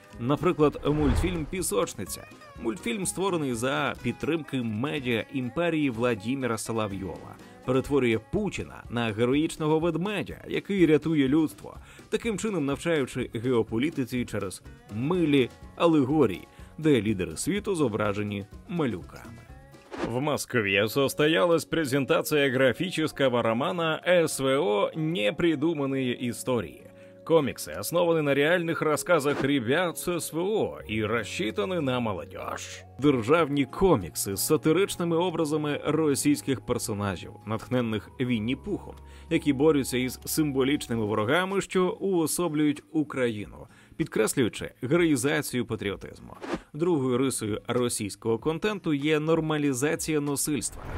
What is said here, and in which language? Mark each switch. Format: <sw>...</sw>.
<uk>Наприклад, мультфільм «Пісочниця». Мультфільм, створений за підтримки медіа-імперії Владіміра Соловйова, перетворює Путіна на героїчного ведмедя, який рятує людство, таким чином навчаючи геополітиці через милі алегорії, де лідери світу зображені малюками.</uk> <ru>В Москве состоялась презентация графического романа СВО «Непридуманные истории». Комиксы основаны на реальных рассказах ребят с СВО і рассчитаны на молодежь.</ru> <uk>Державні комікси з сатиричними образами російських персонажів, натхненних Вінні-Пухом, які борються із символічними ворогами, що уособлюють Україну, підкреслюючи героїзацію патріотизму. Другою рисою російського контенту є нормалізація насильства.</uk>